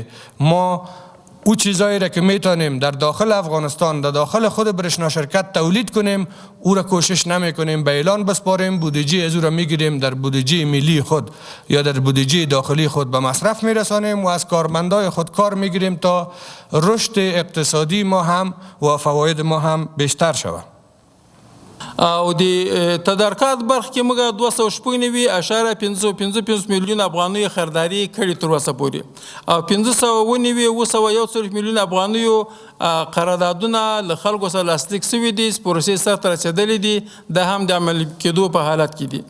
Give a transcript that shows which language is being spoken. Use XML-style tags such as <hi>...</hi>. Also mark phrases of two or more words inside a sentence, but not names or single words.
<fa>ما او چیزایی را که میتونیم در داخل افغانستان در داخل خود برشنا شرکت تولید کنیم او را کوشش نمی کنیم به اعلان بسپاریم، بودجه از او را میگیریم در بودجه ملی خود یا در بودجه داخلی خود به مصرف میرسانیم و از کارمندای خود کار میگیریم تا رشد اقتصادی ما هم و فواید ما هم بیشتر شود.</fa> <ps>او د تدارکات برخه کې موږ 296.55 میلیون افغانیو خریداري کړې تر اوسه پورې او 591 میلیون افغانیو قراردادونه له خلکو سره لاسلیک شوي دي، پروسې سرته رسېدلې دي، دا هم د عملي کېدو په حالت کې دي.</ps>